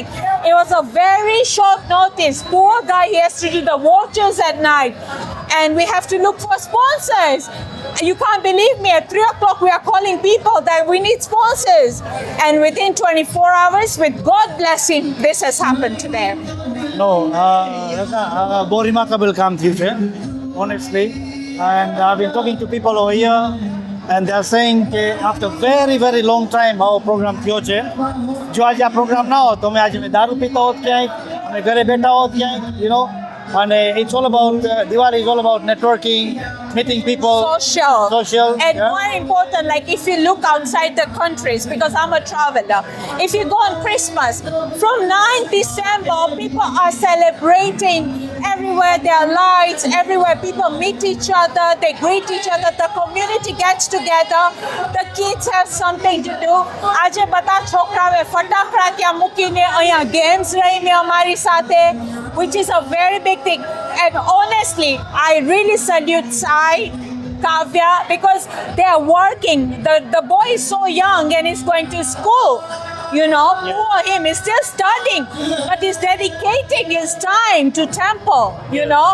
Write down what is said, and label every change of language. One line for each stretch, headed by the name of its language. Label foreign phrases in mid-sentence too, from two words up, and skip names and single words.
English: It was a very short notice. Poor guy, he has to do the watches at night. And we have to look for sponsors. You can't believe me, at 3 o'clock we are calling people that we need sponsors. And within 24 hours, with God blessing, this has happened today. No,
Hindi: बहुत remarkable काम थी उसे,
English: honestly. And I've been talking to people over here, and they're saying that after very long time our program
Gujarati: થયો છે. જો આજે આ program ના હોત તો આજે મેં દારૂ પીતો હોત ક્યાંય, અમે ઘરે બેઠા હોત ક્યાંય,
English: you know. And it's all about, Diwali is all about networking, meeting people. Social. And yeah. more important, like if you look outside the countries, because I'm a traveler, if you go on Christmas, from 9 December, people are celebrating everywhere. There are lights, everywhere people meet each other, they greet each other, the community gets together, the kids have something to do.
Gujarati: આજે બધા છોકરાઓએ ફટાકડા ત્યાં મૂકીને અહીંયા ગેમ્સ રહીને અમારી સાથે,
English: which is a very big thing. And honestly, I really salute Sai, Kavya, because they are working. The boy is so young and he's going to school. You know, poor him, he's still studying, but he's dedicating his time to temple, you know.